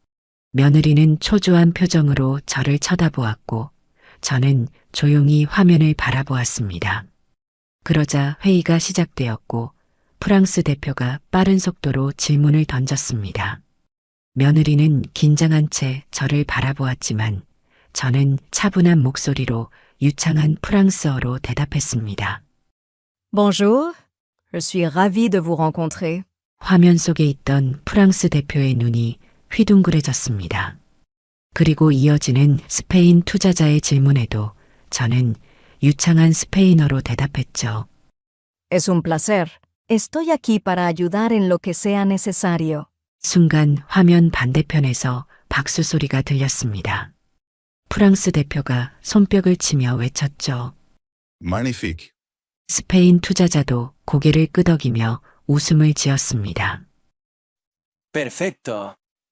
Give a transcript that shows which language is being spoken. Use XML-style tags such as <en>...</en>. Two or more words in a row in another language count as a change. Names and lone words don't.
<ko>며느리는 초조한 표정으로 저를 쳐다보았고 저는 조용히 화면을 바라보았습니다. 그러자 회의가 시작되었고 프랑스 대표가 빠른 속도로 질문을 던졌습니다. 며느리는 긴장한 채 저를 바라보았지만 저는 차분한 목소리로 유창한 프랑스어로 대답했습니다.</ko> <fr>Bonjour, je suis ravie de vous rencontrer.</fr> <ko>화면 속에 있던 프랑스 대표의 눈이 휘둥그레졌습니다. 그리고 이어지는 스페인 투자자의 질문에도 저는 유창한 스페인어로 대답했죠.</ko> <es>Es un placer. Estoy aquí para ayudar en lo que sea necesario.</es> <ko>순간 화면 반대편에서 박수 소리가 들렸습니다. 프랑스 대표가 손뼉을 치며 외쳤죠.</ko> <fr>Magnifique.</fr> <ko>스페인 투자자도 고개를 끄덕이며 웃음을 지었습니다.</ko> <es>Perfecto.</es>